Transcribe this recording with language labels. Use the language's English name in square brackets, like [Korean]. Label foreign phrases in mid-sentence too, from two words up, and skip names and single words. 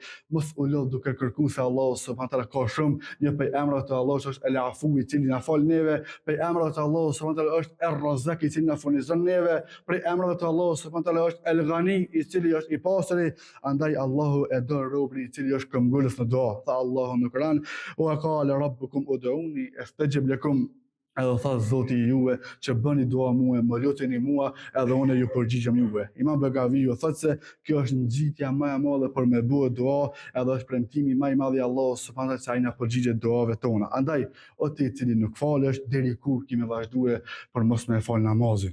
[Albanian] Mos u lodh duke kërkuar se Allahu [Arabic] سبحانه تعالى [Albanian] ka shumë, një prej emrave të Allahut është El-Afu, i cili na fal neve, prej emrave të Allahut [Arabic] سبحانه تعالى [Albanian] është Er-Razzaq, i cili na furnizon neve, prej emrave të Allahut [Arabic] سبحانه تعالى [Albanian] është El-Ghani, i cili është i pastër. Andaj Allahu e don robën i cili është këmbgulës në dua. Tha Allahu në Kur'an: [Arabic] "وقال ربكم ادعوني أستجب لكم." [Albanian] Edhe tha Zoti juve që bëni dua mua, më luteni mua, edhe unë ju përgjigjem juve. Imam Begaviu thotë se kjo është ngjitja më e madhe për me bëu dua, edhe është premtimi më i madh i Allahut subhanallahu se ai na përgjigjet duave tona. Andaj, o ti i cili nuk falesh, deri kur kemi vazhduar për mos me fal namazin?